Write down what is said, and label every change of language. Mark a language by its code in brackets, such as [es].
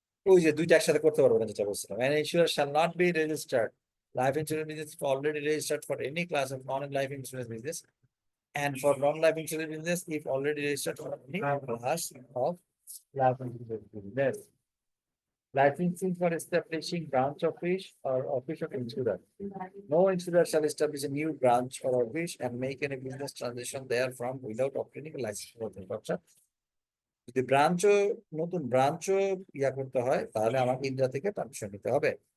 [bn] ওই যে দুইটা একসাথে করতে পারবো না, যেটা বলছিলাম। [en] An insurer shall not be registered life insurance business if already registered for any class of non-life insurance business, and for non-life insurance business if already registered for any class of life insurance business. Licensing for establishing branch office or office of insurer. No insurer shall establish a new branch or office and make any business transaction therefrom without obtaining a license for the purpose. [bn] যদি নতুন ব্রাঞ্চও করতে হয়, তাহলে আমাকে India থেকে permission নিতে হবে।